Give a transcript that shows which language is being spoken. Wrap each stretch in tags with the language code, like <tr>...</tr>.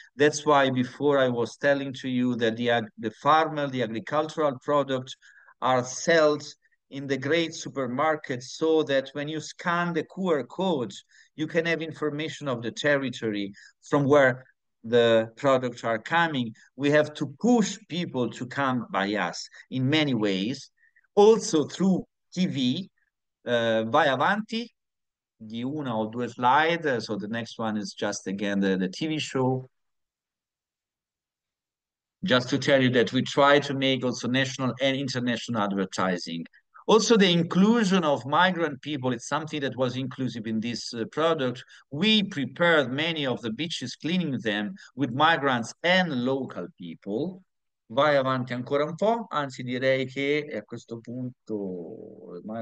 <en>That's why before I was telling to you that the farmer, the agricultural products are sold in the great supermarkets so that when you scan the QR code, you can have information of the territory from where the products are coming. We have to push people to come by us in many ways, also through TV.</en> <it>Vai avanti di una o due slide.</it> <en>So the next one is just again the TV show. Just to tell you that we try to make also national and international advertising. Also, the inclusion of migrant people, it's something that was inclusive in this product. We prepared many of the beaches, cleaning them with migrants and local people.</en> <it>Vai avanti ancora un po', anzi direi che a questo punto.</it>